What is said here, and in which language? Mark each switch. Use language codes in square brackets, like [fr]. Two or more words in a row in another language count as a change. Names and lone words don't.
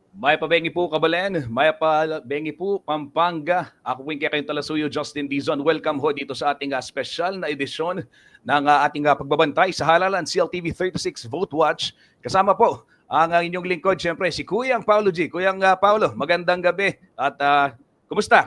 [pam] Maya pa bengi po Kabalen, maya pa bengi po Pampanga. Ako po yung kayong talasuyo, [tl] Justin Dizon. Welcome ho dito sa ating special na edisyon ng ating pagbabantay sa halalan CLTV 36 Vote Watch. Kasama po ang inyong lingkod, siyempre si Kuyang Paulo G. Kuyang Paulo, magandang gabi. At kumusta?